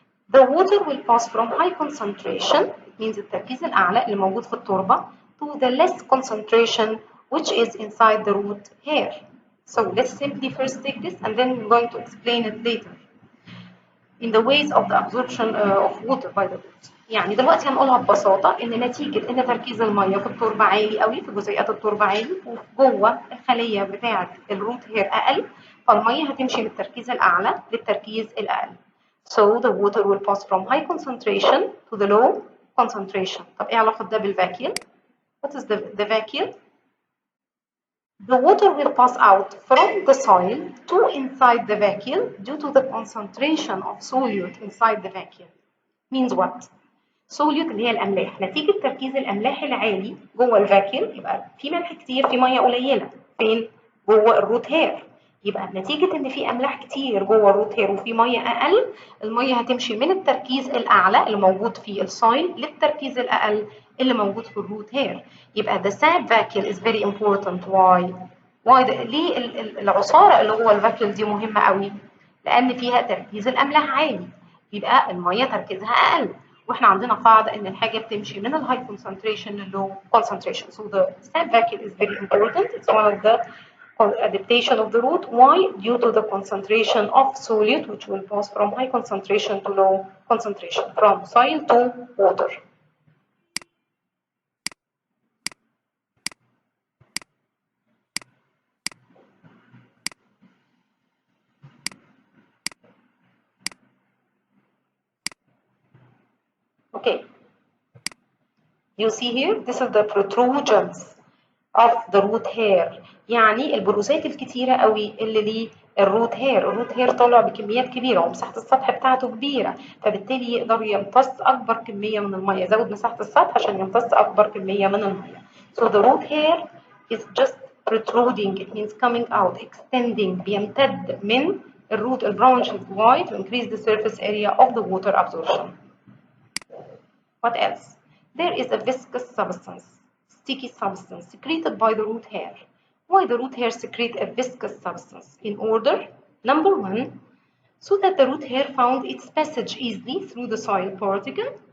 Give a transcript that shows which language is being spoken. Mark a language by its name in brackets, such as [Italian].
[English] The water will pass from high concentration, it means [Arabic] التركيز الأعلى اللي موجود في التربة, [English] to the less concentration which is inside the root hair. So let's simply first take this and then we're going to explain it later. In the ways of the absorption of water by the roots. [Arabic] يعني دلوقتي هنقولها ببساطة إن نتيجة إن تركيز المية في التربة عالي قوي في جزيئات التربة عالي وجوه الخلية بتاعة الروت هير أقل فالمية هتمشي من التركيز الأعلى للتركيز الأقل. [English] So the water will pass from high concentration to the low concentration. [Arabic] طب إيه علاقة ده بالفاكيوم؟ [English] What is the vacuole? The water will pass out from the soil to inside the vacuole due to the concentration of solute inside the vacuole. Means what? [Arabic] solute اللي هي الأملاح. نتيجة تركيز الأملاح العالي جوه الفاكيول يبقى في ملح كتير في مية قليلة. فين؟ جوه الروت هير. يبقى نتيجة إن في أملاح كتير جوه الروت هير وفي مية أقل، المية هتمشي من التركيز الأعلى اللي موجود في السايل للتركيز الأقل اللي موجود في الروت هير. [English] يبقى the sap vacuole is very important. [Arabic] why ليه العصارة اللي جوه الفاكيول دي مهمة قوي؟ لأن فيها تركيز الأملاح عالي، يبقى المية تركيزها أقل. واحنا عندنا قاعدة إن الحاجة بتمشي من الهاي concentration للlow concentration. [English] So the sap vacuole is very important. It's one of the adaptation of the root. Why? Due to the concentration of solute which will pass from high concentration to low concentration, from soil to water. Okay. You see here, this is the protrusions of the root hair. [Arabic] يعني البروزات الكتيرة قوي اللي للروت هير. الروت هير طالع بكميات كبيرة ومساحة السطح بتاعته كبيرة، فبالتالي يقدر يمتص أكبر كمية من المية. زود مساحة السطح عشان يمتص أكبر كمية من المية. [English] So the root hair is just protruding. It means coming out, extending. [Arabic] بيمتد من الروت البرانشز. [English] Why? To increase the surface area of the water absorption. What else? There is a viscous substance, sticky substance secreted by the root hair. Why the root hair secrete a viscous substance? In order, number one, so that the root hair found its passage easily through the soil particle.